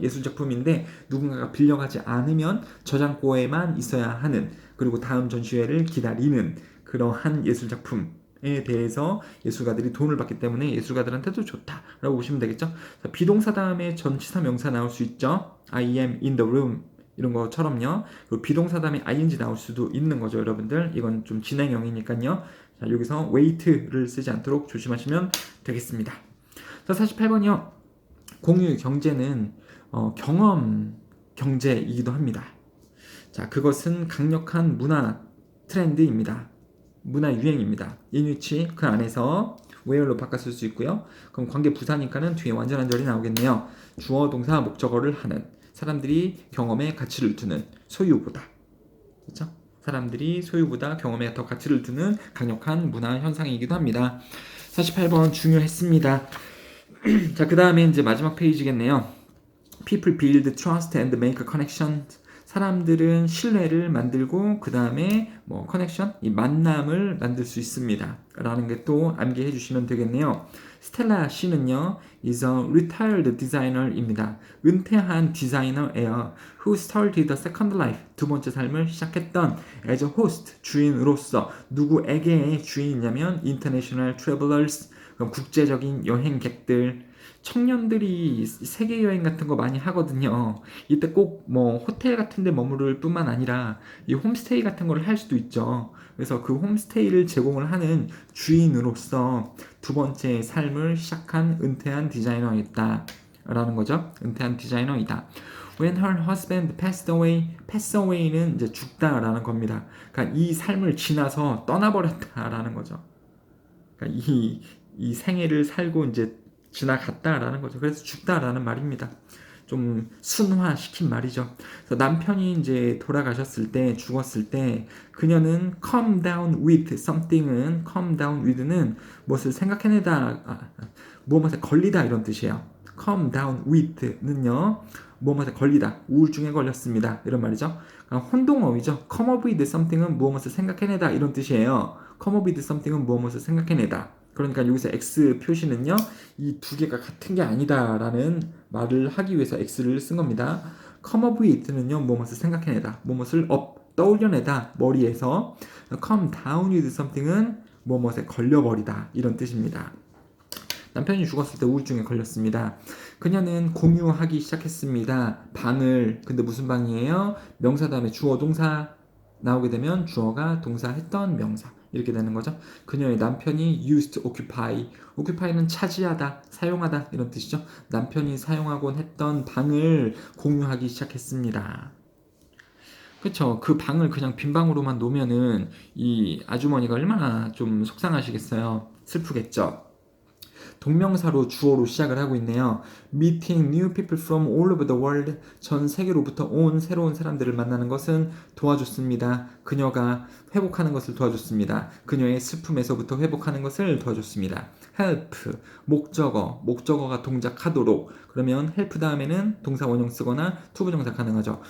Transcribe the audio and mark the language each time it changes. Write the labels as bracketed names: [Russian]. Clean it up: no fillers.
[Korean] 예술작품인데 누군가가 빌려가지 않으면 저장고에만 있어야 하는, 그리고 다음 전시회를 기다리는 그러한 예술작품에 대해서 예술가들이 돈을 받기 때문에 예술가들한테도 좋다라고 보시면 되겠죠. 자, 비동사 다음에 전치사 명사 나올 수 있죠. [English] I am in the room [Korean] 이런 것처럼요. 그리고 비동사 다음에 ing 나올 수도 있는 거죠, 여러분들. 이건 좀 진행형이니까요. 자, 여기서 wait를 쓰지 않도록 조심하시면 되겠습니다. 자, 48번이요. 공유 경제는 경험 경제이기도 합니다. 자, 그것은 강력한 문화 트렌드입니다. 문화 유행입니다. 인위치 그 안에서 where로 바꿨을 수 있고요. 그럼 관계 부사니까는 뒤에 완전한 절이 나오겠네요. 주어 동사 목적어를 하는, 사람들이 경험에 가치를 두는, 소유보다. 그렇죠? 사람들이 소유보다 경험에 더 가치를 두는 강력한 문화 현상이기도 합니다. 48번 중요했습니다. 자, 그 다음에 이제 마지막 페이지겠네요. [English] People build trust and make a connection. [Korean] 사람들은 신뢰를 만들고 그 다음에 뭐 커넥션, 이 만남을 만들 수 있습니다. 라는 게 또 암기해 주시면 되겠네요. [English] 스텔라 씨는요, is a retired designer입니다. [Korean] 은퇴한 디자이너예요. [English] Who started the second life, [Korean] 두 번째 삶을 시작했던 [English] as a host, [Korean] 주인으로서. 누구에게의 주인이냐면 [English] international travelers, [Korean] 그럼 국제적인 여행객들. 청년들이 세계 여행 같은 거 많이 하거든요. 이때 꼭 뭐 호텔 같은 데 머무를 뿐만 아니라 이 홈스테이 같은 거를 할 수도 있죠. 그래서 그 홈스테이를 제공을 하는 주인으로서 두 번째 삶을 시작한 은퇴한 디자이너이다 라는 거죠. 은퇴한 디자이너이다. [English] When her husband passed away, pass away는 [Korean] 이제 죽다라는 겁니다. 그러니까 이 삶을 지나서 떠나버렸다라는 거죠. 그러니까 이 생애를 살고 이제 지나갔다라는 거죠. 그래서 죽다라는 말입니다. 좀 순화시킨 말이죠. 그래서 남편이 이제 돌아가셨을 때, 죽었을 때, 그녀는 come down with something은, come down with는 무엇을 생각해내다, 무엇에 걸리다 이런 뜻이에요. come down with는요, 무엇에 걸리다, 우울증에 걸렸습니다 이런 말이죠. 그러니까 혼동어휘죠. come up with something은 무엇을 생각해내다 이런 뜻이에요. come up with something은 무엇을 생각해내다. 그러니까 여기서 X 표시는요, 이 두 개가 같은 게 아니다라는 말을 하기 위해서 X를 쓴 겁니다. come up with는요, 무엇을 생각해내다, 무엇을 떠올려내다, 머리에서. come down with something은 무엇에 걸려버리다 이런 뜻입니다. 남편이 죽었을 때 우울증에 걸렸습니다. 그녀는 공유하기 시작했습니다. 방을. 근데 무슨 방이에요? 명사 다음에 주어 동사 나오게 되면 주어가 동사 했던 명사 이렇게 되는 거죠. 그녀의 남편이 [English] used to occupy. [Korean] occupy는 차지하다, 사용하다 이런 뜻이죠. 남편이 사용하곤 했던 방을 공유하기 시작했습니다. 그쵸. 그 방을 그냥 빈 방으로만 놓으면은 이 아주머니가 얼마나 좀 속상하시겠어요. 슬프겠죠. 동명사로 주어로 시작을 하고 있네요. [English] Meeting new people from all over the world. [Korean] 전 세계로부터 온 새로운 사람들을 만나는 것은 도와줬습니다. 그녀가 회복하는 것을 도와줬습니다. 그녀의 슬픔에서부터 회복하는 것을 도와줬습니다. help, 목적어가 동작하도록. 그러면 help 다음에는 동사 원형 쓰거나 투부정사 가능하죠.